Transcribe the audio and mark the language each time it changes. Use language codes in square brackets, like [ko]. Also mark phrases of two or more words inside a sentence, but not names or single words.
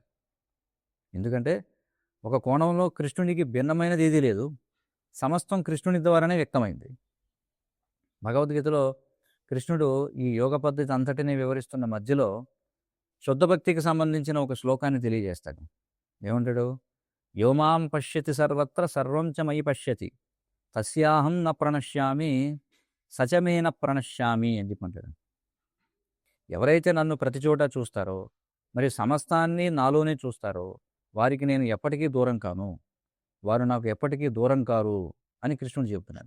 [te] ఎందుకంటే ఒక కోణంలో కృష్ణునికి భిన్నమైనది ఏదీ లేదు, సమస్తం కృష్ణుని ద్వారానే వ్యక్తమైంది. భగవద్గీతలో కృష్ణుడు ఈ యోగ పద్ధతి అంతటిని వివరిస్తున్న మధ్యలో శుద్ధ భక్తికి సంబంధించిన ఒక శ్లోకాన్ని తెలియజేస్తాడు. ఏమంటాడు? [sa] యోమాం పశ్యతి సర్వత్ర సర్వం చ మయి పశ్యతి తస్యాహం న ప్రణశ్యామి సచమేన ప్రణశ్యామి [te] అని చెప్పంటాడు. ఎవరైతే నన్ను ప్రతి చోట చూస్తారో, మరి సమస్తాన్ని నాలోనే చూస్తారో వారికి నేను ఎప్పటికీ దూరం కాను, వారు నాకు ఎప్పటికీ దూరం కారు అని కృష్ణుడు చెబుతున్నాడు.